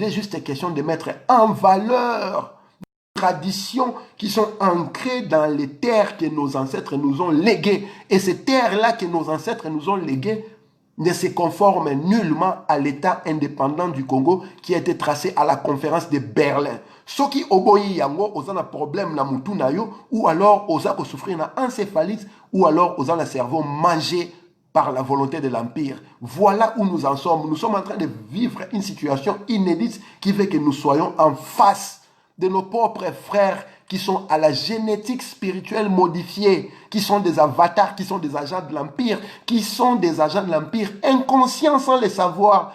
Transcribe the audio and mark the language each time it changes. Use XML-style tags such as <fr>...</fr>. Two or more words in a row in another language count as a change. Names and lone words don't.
<fr>Il est juste question de mettre en valeur traditions qui sont ancrées dans les terres que nos ancêtres nous ont léguées. Et ces terres-là que nos ancêtres nous ont léguées ne se conforment nullement à l'État indépendant du Congo qui a été tracé à la conférence de Berlin. Ceux qui</fr> <ln>oboyi yango,</ln> <fr>ils ont un problème</fr> <ln>na mutu na yo,</ln> <fr>ou alors ils ont souffrir d'un encéphalite, ou alors ils ont un cerveau mangé par la volonté de l'Empire. Voilà où nous en sommes. Nous sommes en train de vivre une situation inédite qui fait que nous soyons en face de nos propres frères qui sont à la génétique spirituelle modifiée, qui sont des avatars, qui sont des agents de l'Empire, qui sont des agents de l'Empire, inconscients sans le savoir.</fr>